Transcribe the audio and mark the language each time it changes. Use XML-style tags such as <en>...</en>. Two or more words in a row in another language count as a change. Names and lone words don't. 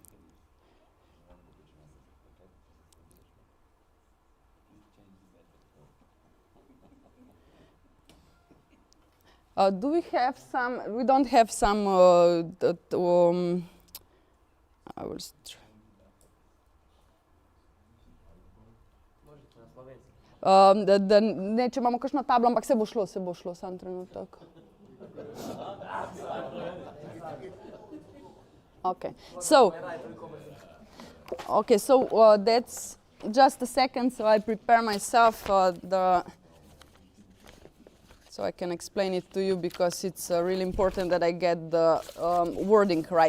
<en>Do we have some? We don't have some. I will.</en> <sl>Neče imamo kakšno tablo, ampak se bo šlo, samo trenutek.</sl> <en>Okay, so that's just a second, so I prepare myself so I can explain it to you because it's really important that I get the wording right.</en>